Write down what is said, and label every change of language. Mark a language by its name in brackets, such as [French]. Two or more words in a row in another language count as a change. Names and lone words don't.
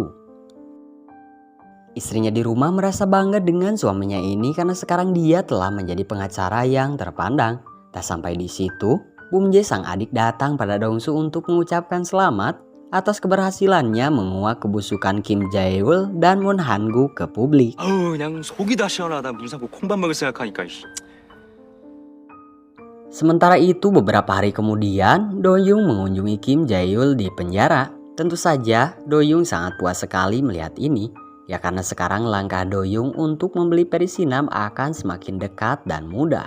[Indonesian] Istrinya di rumah merasa bangga dengan suaminya ini karena sekarang dia telah menjadi pengacara yang terpandang. Tak sampai di situ, Bum Jae sang adik datang pada Dong-su untuk mengucapkan selamat atas keberhasilannya menguak kebusukan Kim Jae-yul dan Moon Han-guk ke publik. [Korean] 아우 그냥 속이 다 시원하다 문상구 콩밥 먹을 생각하니까. [Indonesian] Sementara itu beberapa hari kemudian Do-young mengunjungi Kim Jae-yul di penjara. Tentu saja Do-young sangat puas sekali melihat ini. Ya karena sekarang langkah Do-young untuk membeli perisinam akan semakin dekat dan mudah.